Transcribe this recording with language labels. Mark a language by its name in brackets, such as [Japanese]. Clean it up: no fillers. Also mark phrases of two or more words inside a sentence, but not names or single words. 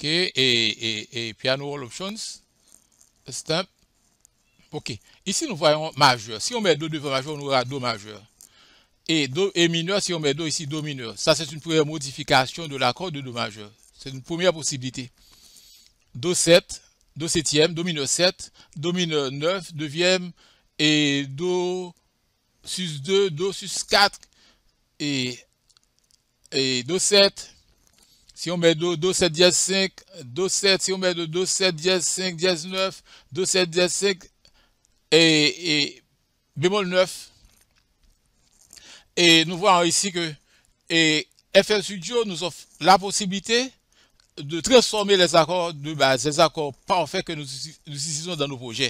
[English] et piano all options, stamp. [French] Ok. Ici, nous voyons majeur. Si on met do devant majeur, on aura do majeur. Et do et mineur, si on met do ici, do mineur. Ça, c'est une première modification de l'accord de do majeur. C'est une première possibilité. Do 7, do septième, do mineur 7, do mineur 9, deuxième, et do sus 2, do sus 4, et do 7. Si on met do 7 dièse 5, do 7, si on met do 7 dièse 5, dièse 9, do 7 dièse 5, et bémol 9. Et nous voyons ici que FL Studio nous offre la possibilité de transformer les accords de base, les accords parfaits que nous utilisons dans nos projets.